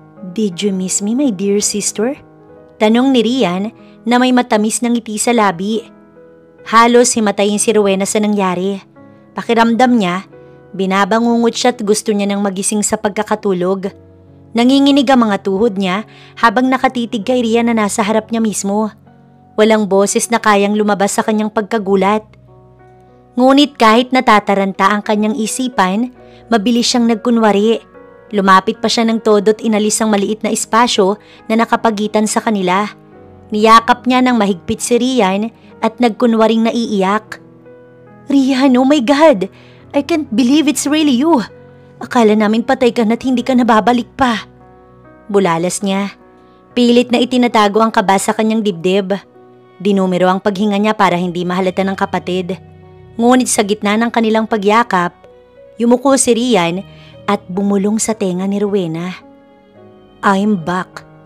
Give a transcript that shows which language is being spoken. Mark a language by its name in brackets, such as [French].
[English] Did you miss me, my dear sister? [Filipino] Tanong ni Rian na may matamis na ngiti sa labi. Halos himatayin si Rowena sa nangyari. Pakiramdam niya, binabangungot siya at gusto niya nang magising sa pagkakatulog. Nanginginig ang mga tuhod niya habang nakatitig kay Rian na nasa harap niya mismo. Walang boses na kayang lumabas sa kanyang pagkagulat. Ngunit kahit natataranta ang kanyang isipan, mabilis siyang nagkunwari. Lumapit pa siya ng todo't inalis ang maliit na espasyo na nakapagitan sa kanila. Niyakap niya ng mahigpit si Rian at nagkunwaring naiiyak. [English] Rian, oh my God! I can't believe it's really you! [Filipino] Akala namin patay ka na't hindi ka nababalik pa. Bulalas niya. Pilit na itinatago ang kaba sa kanyang dibdib. Dinumero ang paghinga niya para hindi mahalata ng kapatid. Ngunit sa gitna ng kanilang pagyakap, yumuko si Rian at bumulong sa tenga ni Rowena. [English] I'm back.